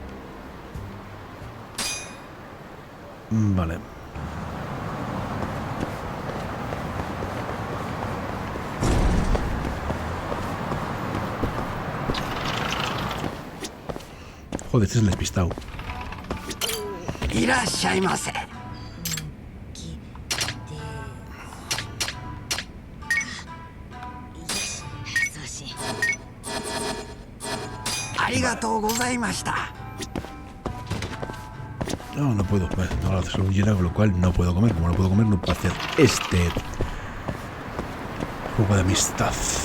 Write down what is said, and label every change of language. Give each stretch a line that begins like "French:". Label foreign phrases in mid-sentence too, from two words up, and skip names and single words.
Spanish: Vale. Joder, este es el despistado.
Japanese: いらっしゃいませ。ありがとうございました.
Spanish: No, no puedo. Vale, no lo haces llena, con lo cual no puedo comer. Como no puedo comer, no puedo hacer este juego de amistad.